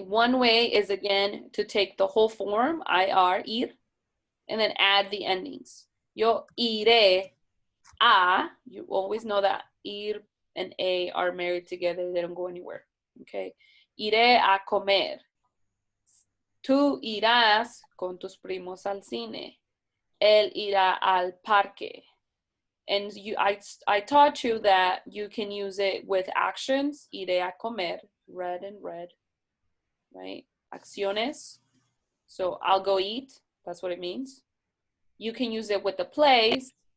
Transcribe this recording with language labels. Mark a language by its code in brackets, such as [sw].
[en] One way is, again, to take the whole form, ir, and then add the endings. [es] Yo iré a, [en] you always know that ir and a are married together, they don't go anywhere, okay? [es] Iré a comer. Tú irás con tus primos al cine. Él irá al parque. [en] And I taught you that you can use it with actions. [es] Iré a comer, [en] red and red, right? Acciones. So I'll go eat. That's what it means. You can use it with the place.